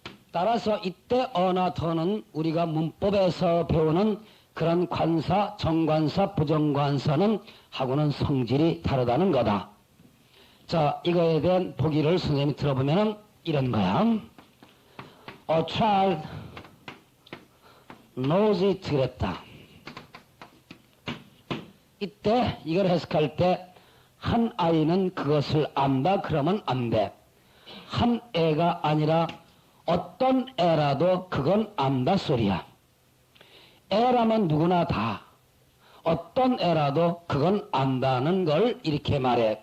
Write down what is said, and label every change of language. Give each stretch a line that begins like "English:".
Korean: 따라서 이때 어나 더는 우리가 문법에서 배우는 그런 관사, 정관사, 부정관사는 하고는 성질이 다르다는 거다. 자, 이거에 대한 보기를 선생님이 들어보면 이런 거야.
English: A child knows it
Korean: 그랬다. 이때 이걸 해석할 때 한 아이는 그것을 안다 그러면 안 돼. 한 애가 아니라 어떤 애라도 그건 안다 소리야. 애라면 누구나 다 어떤 애라도 그건 안다는 걸 이렇게 말해.